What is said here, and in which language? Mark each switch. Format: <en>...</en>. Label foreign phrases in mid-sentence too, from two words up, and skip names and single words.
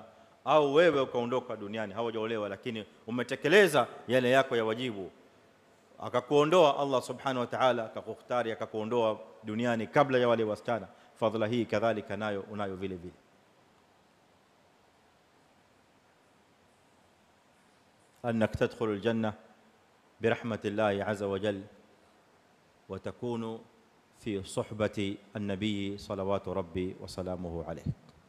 <sw>Au wewe ukaondoka duniani hawajaolewa, lakini umetekeleza yale yako ya wajibu, akakuondoa Allah</sw> <ar>سبحانه وتعالى,</ar> <sw>akakukhtari, akakuondoa duniani kabla ya wale wasichana, fadhila hii kadhalika nayo unayo vile vile.</sw> <ar>أنك تدخل الجنة برحمة الله عز وجل وتكون في صحبة النبي صلوات ربي وسلامه عليه.</ar>